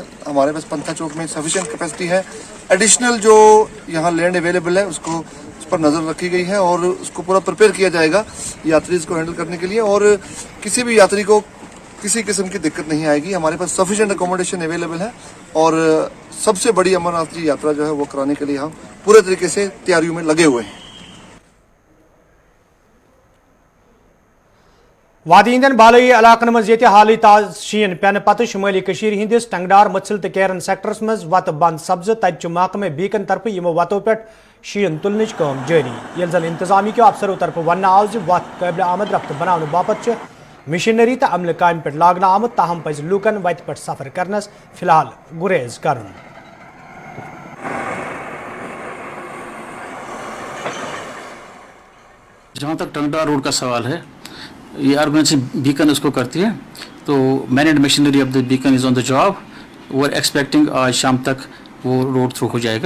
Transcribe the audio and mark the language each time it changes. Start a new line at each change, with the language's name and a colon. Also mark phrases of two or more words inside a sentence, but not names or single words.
Hindi: हमारे पास पंथा चौक में
English: sufficient capacity
Hindi: है। एडिशनल जो यहाँ
English: land available
Hindi: है उसको उस पर नज़र रखी गई है और उसको पूरा प्रिपेयर किया जाएगा यात्री को हैंडल करने के लिए, और किसी भी यात्री को किसी किस्म की दिक्कत नहीं आएगी। हमारे पास
English: sufficient accommodation available
Hindi: है और सबसे बड़ी अमरनाथ जी यात्रा जो है वो कराने के लिए हम पूरे तरीके से तैयारियों में लगे हुए हैं।
Kashmiri: वादी इंदन बालई इलाकन मज ये हाल ताज शीन पेन पत शुमाली हंदिस टंगडार मत्सिल तो कैरन सेक्टरस मज वत बंद सब्ज तब महकमे बीकन तरफ यमो वतो पे शीन तुलन काम जारी, ये जन इंतजामी के अफसरों तरफ वन आव वत काबिल आमद रफ्त बनाने बापत मशीनरी तो अमल काम पे लागना आमद, ताहम पज लूकन वत पे सफर करनस फिलहाल गुरेज कर।
Hindi: जहाँ तक टंगडार रोड का सवाल है, ये ऑर्गेनाइजेशन बीकन उसको करती है, तो
English: man and machinery of the Beacon is on the job. they are expecting
Hindi: आज शाम तक वो
English: road through
Hindi: हो जाएगा।